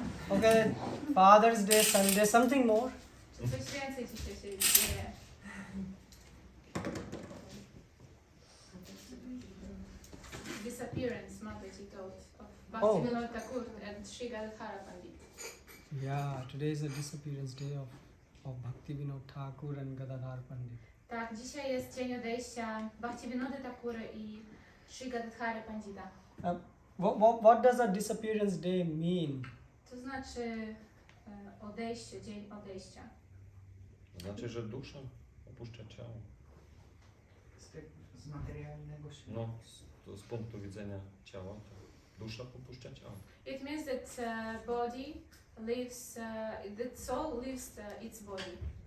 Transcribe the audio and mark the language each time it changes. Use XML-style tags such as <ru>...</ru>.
<en>Okay, Father's Day, Sunday, something more.</en> <pl>Coś więcej dzisiaj się dzieje.</pl> <en>Disappearance, Mataji told, of Bhaktivinoda Thakur and Sri Gadadhara Pandita. Yeah, today is the disappearance day of Bhaktivinoda Thakur and Gadadhara Pandit.</en> <pl>Tak, dzisiaj jest dzień odejścia Bhaktivinody Thakury i Sri Gadadhara Pandita.</pl> <en>What does a disappearance day mean?</en> <pl>To znaczy odejście, dzień odejścia. To znaczy, że dusza opuszcza ciało. Z materialnego świata. No, to z punktu widzenia ciała, to dusza opuszcza ciało.</pl> <en>It means that body leaves, that soul leaves its body.</en>